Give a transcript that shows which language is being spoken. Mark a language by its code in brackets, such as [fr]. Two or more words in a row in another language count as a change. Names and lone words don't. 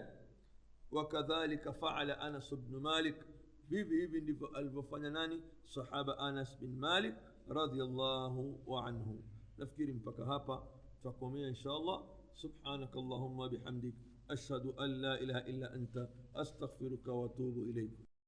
[ar] وكذلك فعل [sw] Anas ibn Malik hivi ndivyo alivyofanya nani sahaba Anas bin Malik [ar] رضي الله عنه. [sw] nafikiri mpaka hapa tutakomea inshallah. [ar] سبحانك اللهم بحمدك أشهد أن لا إله إلا أنت أستغفرك وأتوب إليك.